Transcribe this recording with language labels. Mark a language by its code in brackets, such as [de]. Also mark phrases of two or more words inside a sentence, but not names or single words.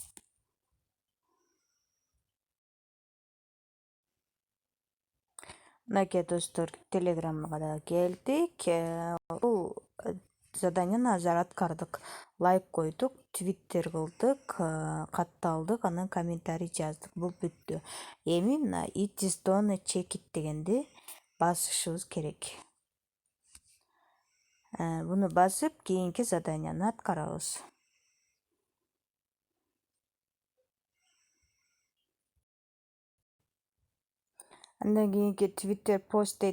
[ky] Мынакей достор, Телеграмга да келдик. Бул заданияны азыр аткардык. Лайк койдук, твиттер кылдык, катталдык, анан комментарий жаздык. Бул бүттү. Эми мына [en] it is done check it [ky] дегенди басышыбыз керек. Буну басып кийинки заданияны аткарабыз. Андан кийинки Twitter пост дейт.